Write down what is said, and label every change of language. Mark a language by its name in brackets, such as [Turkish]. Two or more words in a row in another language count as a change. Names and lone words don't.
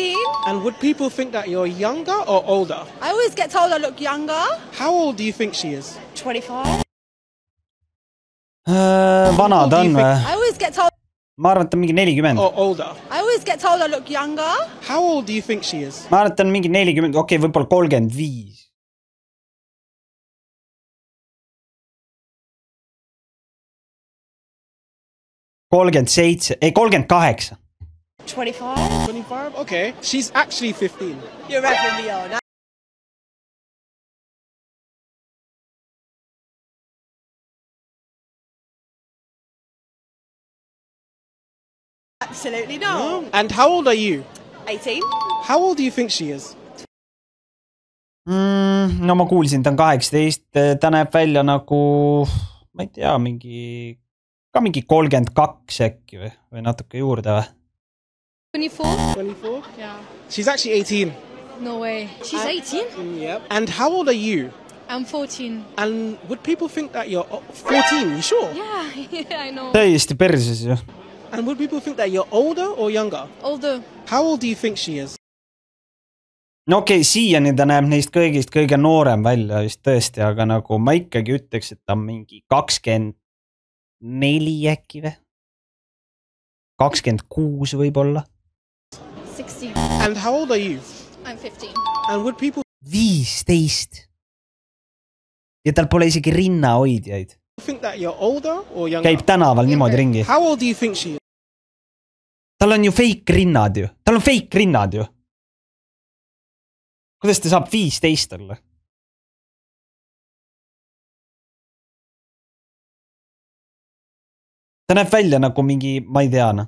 [English] And would people think that you're younger or older? I always get told I look younger. How old do you think she is? 25. [Estonian] Vana ta on või? [English] I always get told [Estonian] Ma arvan, et ta on mingi 40. [English] Or older? I always get told I look younger. How old do you think she is? [Estonian] Ma arvan, et ta on mingi 40, okei, võib-olla 35. ei, 38. [English] 25. 25? Okay. She's actually 15. You're repping me on. Absolutely not. And how old are you? 18. How old do you think she is? [Estonian] No ma kuulsin, ta on 18. Ta näeb välja nagu, ma ei tea, mingi 32 äkki või natuke juurde või? 24? 24? [English] Yeah. She's actually 18. No way. She's 18? Yep. And how old are you? I'm 14. And would people think that you're 14? You sure? Yeah, I know. [Estonian] Täiesti perses ju. [English] And would people think that you're older or younger? Older. How old do you think she is? [Estonian] No okei, siiani ta näeb neist kõigist kõige noorem välja vist tõesti, aga nagu ma ikkagi ütleks, et ta on mingi 24 äkki või? 26 võib-olla? [English] 16. And how old are you? I'm 15. And would people 15. [Estonian] Ja tal pole isegi rinnahoidjaid. [English] think that you're older or younger? [Estonian] Käib tänaval niimoodi ringi. [English] How old do you think she is? [Estonian] Tal on ju fake rinnad ju. Tal on fake rinnad ju. Kuidas ta saab 15 olla? Ta näeb välja nagu mingi, ma ei tea.